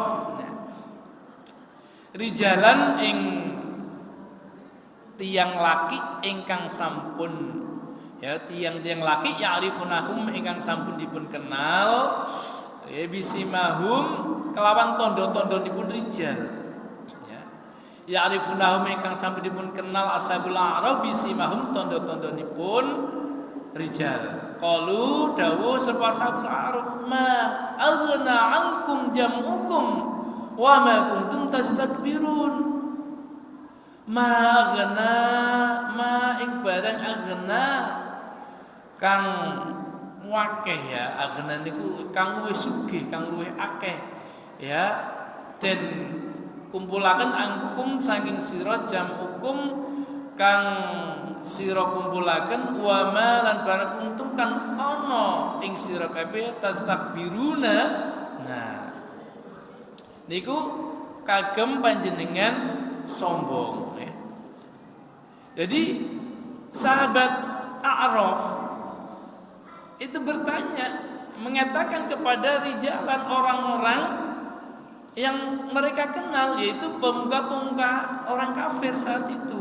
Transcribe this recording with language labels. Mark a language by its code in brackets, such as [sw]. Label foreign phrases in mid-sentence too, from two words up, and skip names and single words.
[jv] Nah, rijalan ing tiang laki ingkang sampun ya, tiang-tiang laki ya'rifunahum ingkang sampun dipun kenal bisimahum kelawan tondo-tondonipun rijal. Ya. Ya'rifunahum ingkang sampun dipun kenal [ar] أصحاب الأعراف [jv] bisimahum tondo-tondonipun rijal. [ar] Qalu [jv] dawuh sapa [ar] أصحاب الأعراف ما أغنى عنكم جمعكم وما كنتم تستكبرون. ما أغنى [jv] ma ing barang aghna kang wakeh ya, aghna niku kang luwih sugih, kang luwih akeh ya, den kumpulaken angkum saking sira jam'ukum kang sira kumpulaken [ar] وما [jv] lan barang kuntum kan ana ing sira kabeh tastakbiruna. Nah niku kagem panjenengan sombong ya. [id] Jadi sahabat A'raf itu bertanya, mengatakan kepada rijalan orang-orang yang mereka kenal, yaitu pemuka-pemuka orang kafir saat itu.